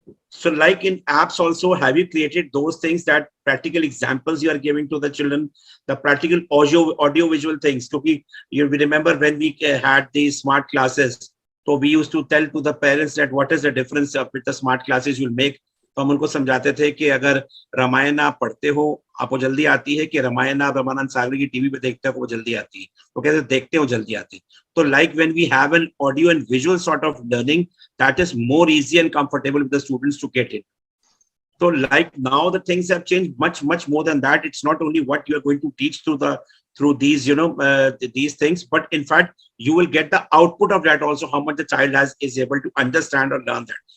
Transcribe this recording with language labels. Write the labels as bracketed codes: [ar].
[en] So like in apps also, have you created those things, that practical examples you are giving to the children, the practical audio visual things? You remember when we had these smart classes, so we used to tell to the parents that what is the difference with the smart classes you'll make. [hi] तो हम उनको समझाते थे कि अगर रामायण आप पढ़ते हो आपको जल्दी आती है, कि रामायण आप रामानंद सागर की टीवी पे देखते हो वो जल्दी आती है, तो कैसे देखते हो जल्दी आती है. [en] तो like when we have an audio and visual sort of learning, that is more easy and comfortable with the students to get it. So like now the things have changed much more than that. It's not only what you are going to teach through these these things, but in fact you will get the output of that also, how much the child is able to understand or learn that.